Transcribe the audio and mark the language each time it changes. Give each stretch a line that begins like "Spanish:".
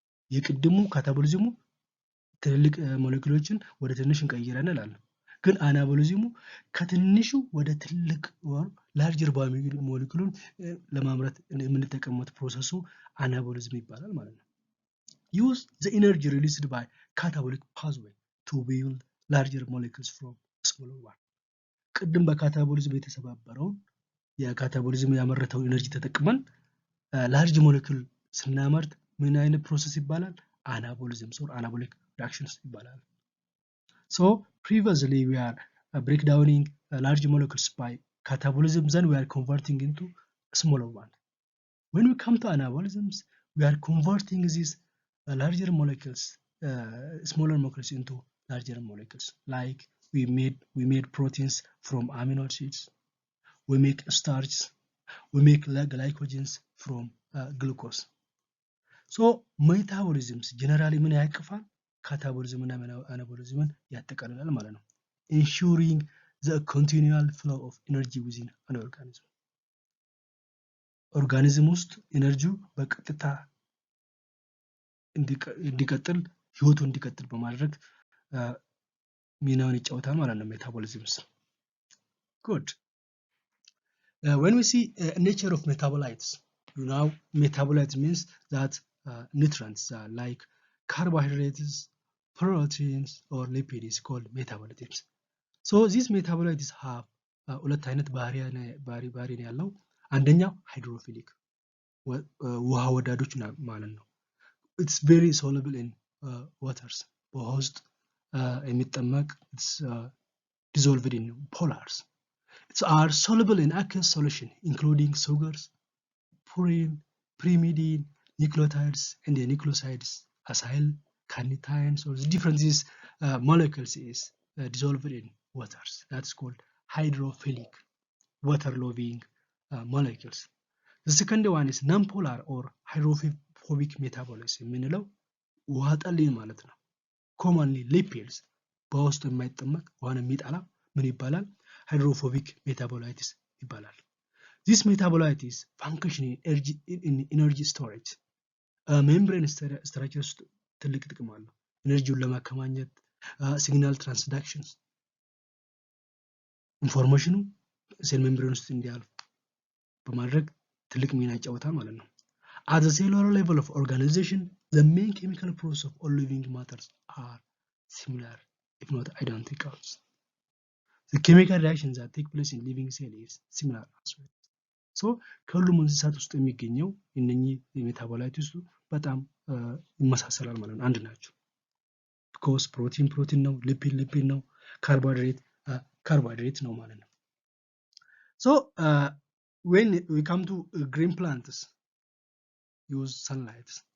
Amharic: የቅድሙ ካታቦሊዝሙ ትልልቅ ሞሌኪውሎችን ወደ ትንሽ እንቀይራለን እንላለን። ግን አናቦሊዝሙ ከትንሹ ወደ ትልቅ
English: or larger biomolecule
Amharic: ለማምረት የምንጠቀምበት ፕሮሰሱ አናቦሊዝም ይባላል ማለት ነው።
English: Use the energy released by catabolic pathway to build larger molecules from smaller one.
Amharic: ቅድም በካታቦሊዝም የተሰባበረውን የካታቦሊዝም ያመረተው ኢነርጂ ተጠቅመን ላርጅ ሞሌኪል ስናመርት ምን አይነት ፕሮሰስ ይባላል?
English: አናቦሊዝም or anabolic reactions
Amharic: ይባላል።
English: so previously we are breakdowning large molecules by catabolism, then we are converting into smaller one. when we come to anabolisms, we are converting these larger molecules, smaller molecules into larger molecules. Like we made proteins from amino acids, we make starch, we make glycogens from glucose. so metabolisms generally
Amharic: ምን ያቅፋል? ካታቦሊዝም እና አናቦሊዝምን ያጠቃልላል ማለት ነው።
English: ensuring the continual flow of energy within an organism.
Amharic: ኦርጋኒዝም ውስጥ ኢነርጂው በቀጥታ እንዲቀጥል ህይወቱ እንዲቀጥል በማድረግ ሚናውን ይጫወታል ማለት ነው ሜታቦሊዝምስ።
English: good. When we see nature of metabolites, you know metabolites means that nutrients like carbohydrates, proteins or lipids called metabolites. so these metabolites have
Amharic: ሁለት አይነት ባህሪ ነው ያለው። አንደኛው ሃይድሮፊሊክ ውሃ ወዳዶች ማለት ነው።
English: it's very soluble in waters
Amharic: በውሃ ውስጥ የሚጠመቅ
English: it's dissolved in polars. It are soluble in aqueous solution including sugars, purine, pyrimidine, nucleotides, and the nucleosides, acyl, carnitines, or the different these molecules is dissolved in waters. That's called hydrophilic, water-loving molecules. The second one is non-polar or hydrophobic metabolism
Amharic: የምንለው ውሃ ጠልይ ማለት ነው።
English: commonly lipids
Amharic: በውስጡ የማይጠመቅ ውሃን የሚጠላ ምን ይባላል?
English: hydrophobic metabolites
Amharic: ይባላል።
English: This metabolites function in energy storage. membrane structure
Amharic: ውስጥ ትልቅ ጥቅም አለው። ኤነርጂውን ለማከማኘት ሲግናል ትራንስዳክሽንስ ኢንፎርሜሽኑ ሴል ሜምብሬን ውስጥ እንዲያልፍ በማድረግ ትልቅ ሚና ይጫወታል ማለት ነው።
English: At the cellular level of organization, the main chemical process of all living matters are similar, if not identical. The chemical reactions that take place in living cells is similar as well. So
Amharic: ከሁሉም እንስሳት ውስጥ የሚገኘው እነኚህ የሜታቦላይት ውስጥ በጣም ይመሳሰላል ማለት ነው፣ አንድ ናቸው።
English: because
Amharic: ፕሮቲን ነው፣ ሊፒድ ነው፣ ካርቦሃይድሬት ነው ማለት ነው።
English: So when we come to green plants use sunlight.